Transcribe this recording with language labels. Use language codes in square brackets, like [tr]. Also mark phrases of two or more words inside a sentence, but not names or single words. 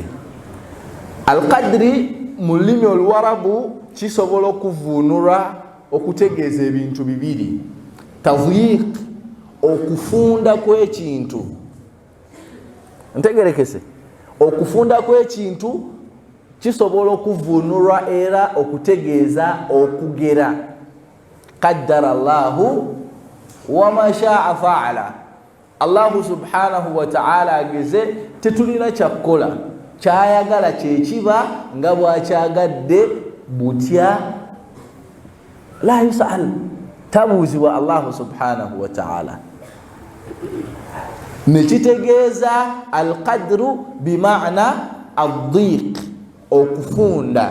[lg] Al-qadri mu lulimi oluwarabu kisobola okuvuunulwa okutegeeza ebintu 2. Tadyiq, okufunda kw'ekintu. Ntegerekese. Okufunda kw'ekintu kisobola okuvuunulwa era okutegeeza okugera. [ar] قدر الله وما شاء فعل. الله سبحانه وتعالى [lg] ageze tetulina kyakukola, kyayagala kyekiba nga bwakyagadde butya. [ar] لا يسأل، tabuuzibwa الله سبحانه وتعالى. Nekitegeeza al-qadru bimaana ad-dhiq, okufunda.